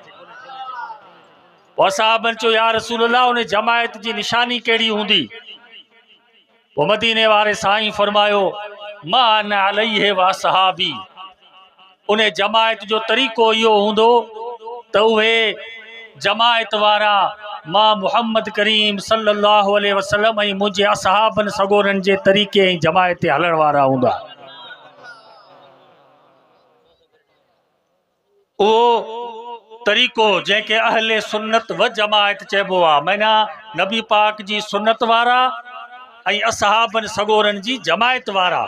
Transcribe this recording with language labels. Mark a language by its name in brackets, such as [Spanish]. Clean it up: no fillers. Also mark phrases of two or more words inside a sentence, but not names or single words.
[Sindhi] पोइ साहबनि चयो [Arabic] يا رسول الله, [Sindhi] उन जमायत जी निशानी कहिड़ी हूंदी? पोइ मदीने वारे साईं फरमायो [Arabic] ما أنا عليه وأصحابي, [Sindhi] उन जमायत जो तरीक़ो इहो हूंदो त उहे जमायत वारा मां मुहम्मद करीम [Arabic] صلى الله عليه وسلم [Sindhi] ऐं मुंहिंजे असहाबनि सगोरनि जे तरीक़े ऐं जमायत ते हलण वारा हूंदा। उहो तरीक़ो जंहिंखे अहले सुन्नत व जमायत चइबो आहे, माना नबी पाक जी सुन्नत वारा ऐं असहाबनि सगोरनि जी जमायत वारा।